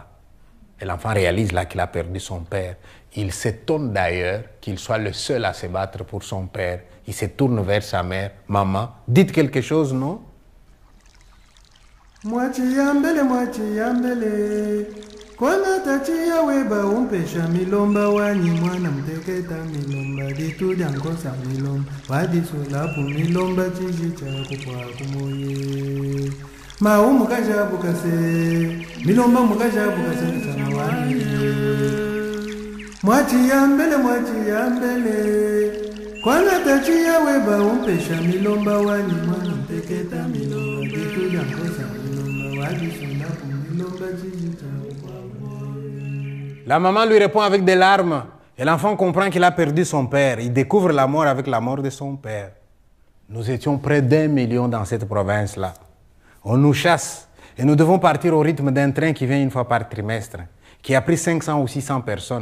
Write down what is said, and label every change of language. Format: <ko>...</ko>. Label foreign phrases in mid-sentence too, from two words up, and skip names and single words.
<fr>Et l'enfant réalise là qu'il a perdu son père. Il s'étonne d'ailleurs qu'il soit le seul à se battre pour son père. Il se tourne vers sa mère. Maman, dites quelque chose, non?</fr> <lua>Kwana tachia weba umpesha milomba wanyi mwana mteketa milomba ditu jankosa milomba wadisulapu milomba chichicha kupwa kumoye mau mukashabu kase milomba mukashabu kase msama wanyi mwachi ya mbele kwana tachia weba umpesha milomba wanyi mwana mteketa milomba ditu jankosa milomba wadisulapu milomba chichicha.</lua> <fr>La maman lui répond avec des larmes. Et l'enfant comprend qu'il a perdu son père. Il découvre la mort avec la mort de son père. Nous étions près d'1 million dans cette province-là. On nous chasse et nous devons partir au rythme d'un train qui vient une fois par trimestre, qui a pris 500 ou 600 personnes.</fr>